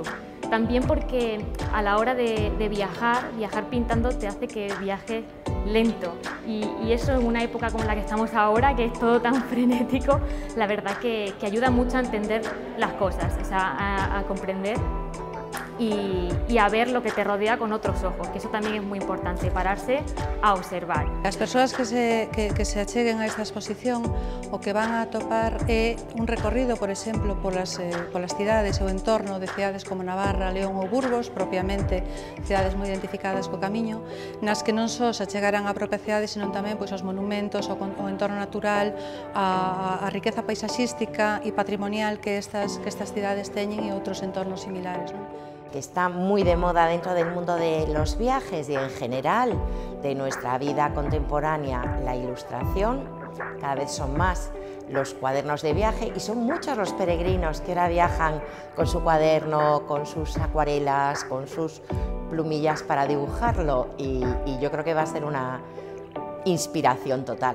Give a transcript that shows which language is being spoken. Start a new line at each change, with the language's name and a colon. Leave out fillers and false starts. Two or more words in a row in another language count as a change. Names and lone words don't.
Spanish: También porque a la hora de viajar pintando te hace que viajes lento, y eso en una época como la que estamos ahora, que es todo tan frenético, la verdad que ayuda mucho a entender las cosas, o sea, a comprender y a ver lo que te rodea con otros ojos, que eso también es muy importante, pararse a observar.
Galician: As persoas que se acheguen a esta exposición o que van a atopar é un recorrido, por exemplo, polas cidades ou entorno de cidades como Navarra, León ou Burgos, propiamente cidades moi identificadas co camiño, nas que non só se achegarán á propia cidade, senón tamén pois, aos monumentos, o entorno natural, a riqueza paisaxística e patrimonial que estas cidades teñen e outros entornos similares, ¿no?
Spanish: Que está muy de moda dentro del mundo de los viajes y en general de nuestra vida contemporánea, la ilustración. Cada vez son más los cuadernos de viaje y son muchos los peregrinos que ahora viajan con su cuaderno, con sus acuarelas, con sus plumillas para dibujarlo, y yo creo que va a ser una inspiración total.